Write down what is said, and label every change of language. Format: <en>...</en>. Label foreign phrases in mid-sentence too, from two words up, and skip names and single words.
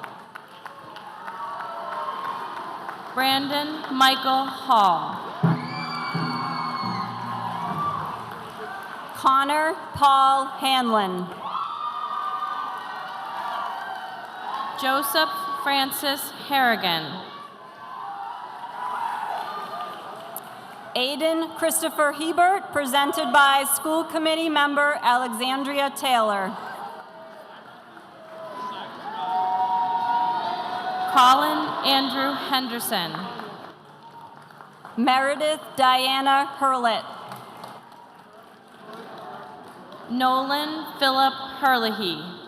<en>Brandon Michael Hall. Connor Paul Hanlon. Joseph Francis Harrigan. Aiden Christopher Hebert, presented by School Committee member Alexandria Taylor. Colin Andrew Henderson. Meredith Diana Hurlett. Nolan Philip Herlihy.</en>